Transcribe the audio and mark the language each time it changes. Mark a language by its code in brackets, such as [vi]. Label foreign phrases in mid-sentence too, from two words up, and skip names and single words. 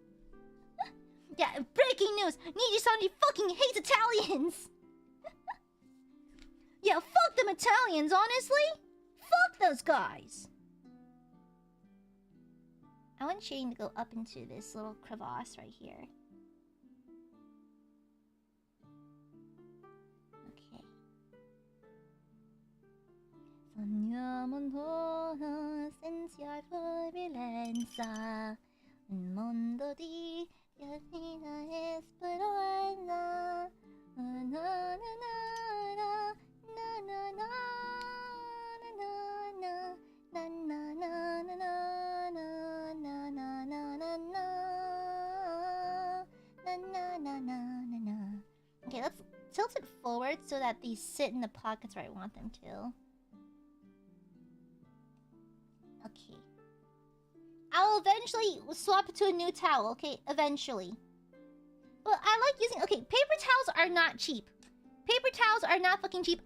[en] Sorry about that. Sorry. Yeah, breaking news! Nijisanji fucking hates Italians! Yeah, fuck them Italians, honestly! Fuck those guys! I want Shane to go up into this little crevasse right here. Okay. [it] Sogniamo senza violenza, un mondo di fina esperanza. Na na na na na na na na na na na na. [en] Okay, let's tilt it forward so that these sit in the pockets where I want them to. Okay. I'll eventually swap it to a new towel, okay? Eventually. But I like using... Okay, paper towels are not cheap. Paper towels are not fucking cheap.